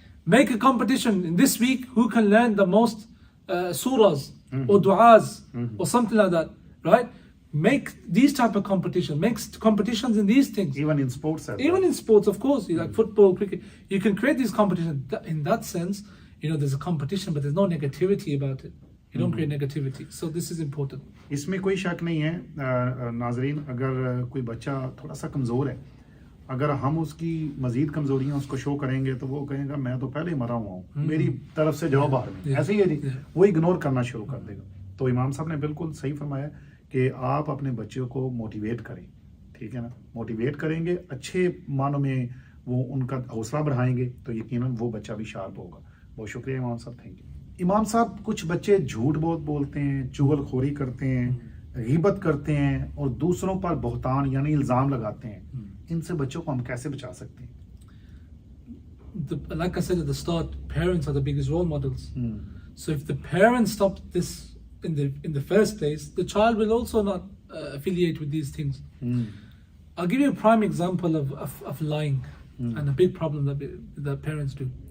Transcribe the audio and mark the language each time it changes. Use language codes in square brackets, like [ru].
[en] Make a competition in this week. Who can learn the most surahs or du'as or something like that, right? Make these type of competition. Make competitions in these things. Even in sports. Even in sports, of course, like football, cricket. You can create these competitions. In that sense, there's a competition, but there's no negativity about it. You don't create negativity. So this is important. [ur] اس میں کوئی شک نہیں ہے ناظرین. اگر کوئی بچہ تھوڑا سا کمزور ہے, اگر ہم اس کی مزید کمزوریاں اس کو شو کریں گے تو وہ کہیں گا میں تو پہلے ہی مرا ہوا ہوں, میری طرف سے جاؤ باہر میں, ایسے ہی ہے جی, وہ اگنور کرنا شروع کر دے گا. تو امام صاحب نے بالکل صحیح فرمایا کہ آپ اپنے بچوں کو موٹیویٹ کریں, ٹھیک ہے نا. موٹیویٹ کریں گے, اچھے معنوں میں وہ ان کا حوصلہ بڑھائیں گے تو یقیناً وہ بچہ بھی شارپ ہوگا. بہت شکریہ امام صاحب, [en] Thank you. [ur] امام صاحب, کچھ بچے جھوٹ بہت بولتے ہیں, چغل خوری کرتے ہیں, غیبت کرتے ہیں اور دوسروں پر بہتان یعنی الزام لگاتے ہیں. ان سے بچوں کو ہم کیسے بچا سکتے ہیں؟ [en] Like I said at the start, parents are the biggest role models. So if the parents stop this in the first place, the child will also not affiliate with these things. I'll give you a prime example of lying and a big problem that parents do.